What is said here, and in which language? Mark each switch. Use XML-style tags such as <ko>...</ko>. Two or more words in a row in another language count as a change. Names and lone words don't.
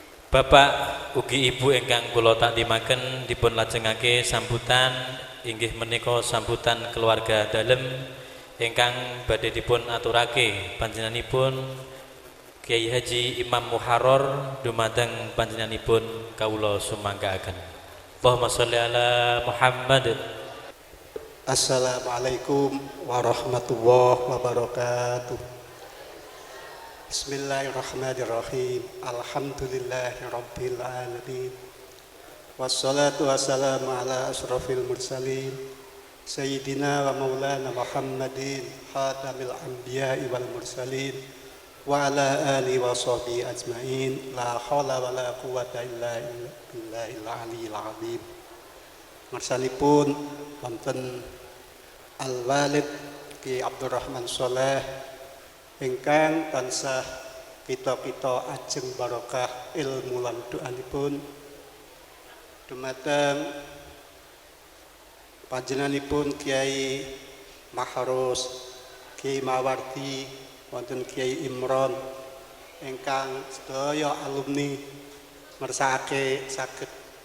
<jv>Bapak ugi ibu ingkang kula takdimaken dipun lajengake sambutan inggih menika sambutan keluarga dalem ingkang badhe dipun aturake panjenenganipun Kiai Haji Imam Muharrar dumateng panjenenganipun kawula sumanggaaken.</jv> <ar>اللهم صل على محمد. السلام عليكم ورحمة الله وبركاته. بسم الله الرحمن الرحيم الحمد لله رب العالمين. والصلاة والسلام على أشرف المرسلين سيدنا ومولانا محمد خاتم الأنبياء والمرسلين وعلى آله وصحبه أجمعين. لا حول ولا قوة إلا بالله العلي العظيم.</ar> <jv>Ngarsanipun wonten Al-Walid Ki Abdurrahman Sholeh ingkang tansah kita ajeng barokah ilmu lan doanipun dumateng panjenenganipun Kiai Maharus, Kiai Mawardi, wonten Kiai Imron ingkang sedaya alumni ngersakake saged</jv>